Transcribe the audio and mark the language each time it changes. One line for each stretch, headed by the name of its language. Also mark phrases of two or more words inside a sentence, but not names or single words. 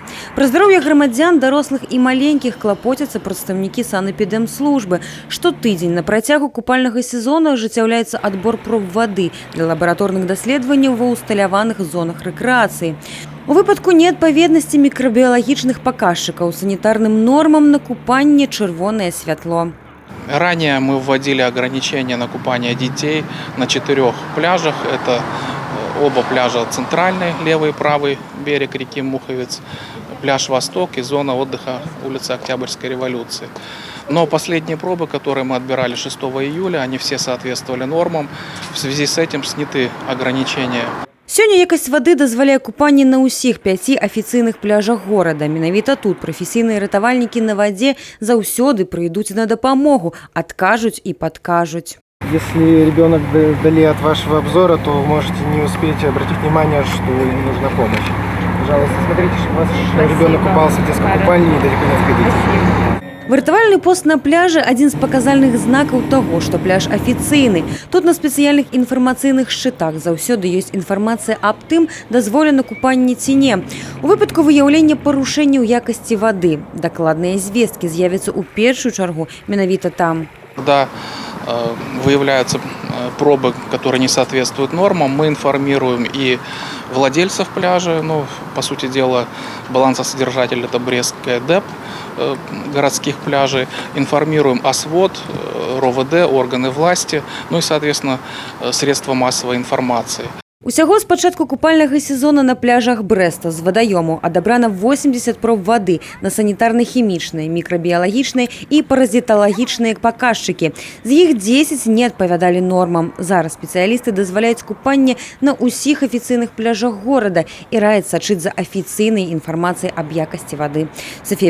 Belarusian: Пра здароўе грамадзян, дарослых і маленькіх клапоцяцца прадстаўнікі санэпідэмслужбы. Штотыдзень на працягу купальнага сезона ажыццяўляецца адбор проб вады для лабараторных даследаванняў ва ўсталяваных зонах рэкрэацыі. У выпадку неадпаведнасці мікрабіялагічных паказчыкаў санітарным нормам на купанне чырвонае святло.
Russian: Ранее мы вводили ограничения на купание детей на 4 пляжах. Это оба пляжа центральный, левый и правый берег реки Муховец, пляж Восток и зона отдыха улицы Октябрьской революции. Но последние пробы, которые мы отбирали 6 июля, они все соответствовали нормам. В связи с этим сняты ограничения.
Belarusian: Сёння якасць вады дазваляе купанне на ўсіх 5 афіцыйных пляжах горада. Менавіта тут прафесійныя ратавальнікі на вадзе заўсёды прыйдуць на дапамогу, адкажуць і падкажуць.
Russian: Если ребенок вдали от вашего обзора, то можете не успеть обратить внимание, что ему нужна помощь. Пожалуйста, смотрите, чтобы ваш ребенок купался в детской купальне и далеко не отходите.
Belarusian: Выратавальны пост на пляжы – адзін з паказальных знакаў таго, што пляж афіцыйны. Тут на спецыяльных інфармацыйных шчытах заўсёды ёсць інфармацыя аб тым, дазволена купанне ці не. У выпадку выяўлення парушэнняў якасці вады дакладныя звесткі з'явяцца ў першую чаргу менавіта там.
Russian: Когда выявляются пробы, которые не соответствуют нормам, мы информируем и владельцев пляжа, по сути дела, балансосодержатель – это Брестская ДЭП, городских пляжей, информируем ОСВОД, РОВД, органы власти, и, соответственно, средства массовой информации.
Belarusian: Усяго з пачатку купальнага сезона на пляжах Брэста з вадаёму адабрана 80 проб вады на санітарна-хімічныя, мікрабіялагічныя і паразіталагічныя паказчыкі. З іх 10 не адпавядалі нормам. Зараз спецыялісты дазваляюць купанне на ўсіх афіцыйных пляжах горада і раяць сачыць за афіцыйнай інфармацыяй аб якасці вады.